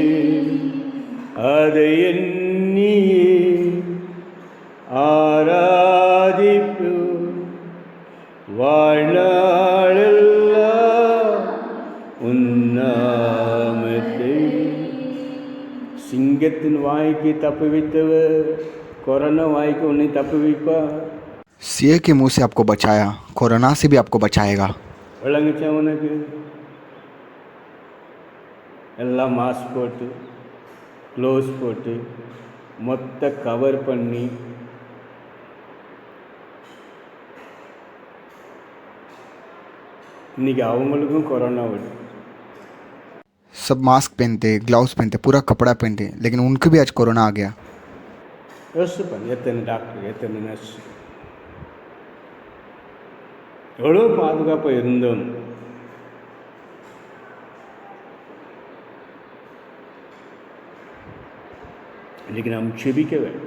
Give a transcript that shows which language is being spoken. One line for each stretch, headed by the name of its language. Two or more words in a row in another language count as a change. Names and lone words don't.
Tamil: அதை எண்ணி ஆராதிப்போம் வாழ்நாளெல்லாம் உன்னாமத்தை. சிங்கத்தின் வாய்க்கு தப்புவித்தவர் கொரோனா வாய்க்கு உன்னை தப்புவிப்பார்.
Hindi: सिंह के मुंह से आपको बचाया, कोरोना से भी आपको बचाएगा।
Tamil: விளங்குச்சா உனக்கு? எல்லாம் மாஸ்க் போட்டு க்ளோஸ் போட்டு மொத்த கவர் பண்ணி இன்னைக்கு அவங்களுக்கும் கொரோனா வருது. सब मास्क पहनते, ग्लव्स पहनते, पूरा कपड़ा पहनते, लेकिन उनको भी आज कोरोना आ गया। யோசிச்சு பாருங்க, எத்தனை டாக்டர், எத்தனை நர்ஸ், எவ்வளோ பாதுகாப்பாக இருந்தோம். இன்றைக்கி நாம் செபிக்க வேண்டும்.